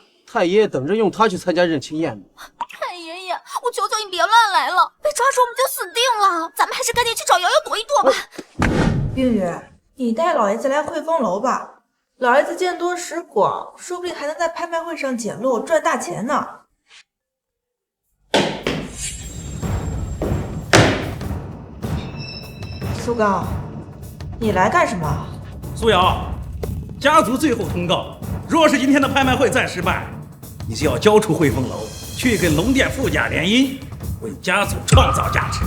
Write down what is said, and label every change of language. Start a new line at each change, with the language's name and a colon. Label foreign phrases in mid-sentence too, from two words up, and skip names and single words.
Chinese: 太爷爷等着用他去参加认亲宴呢。太爷爷，我求求你别乱来了，被抓住我们就死定了。咱们还是赶紧去找瑶瑶躲一躲吧。冰月，你带老爷子来汇丰楼吧。老爷子见多识廣，说不定还能在拍卖会上捡漏賺大錢呢。蘇剛，你來幹什麼？蘇瑤，家族最後通告，若是今天的拍賣會再失敗，你就要交出匯豐樓，去跟龍殿富家聯姻，為家族創造價值。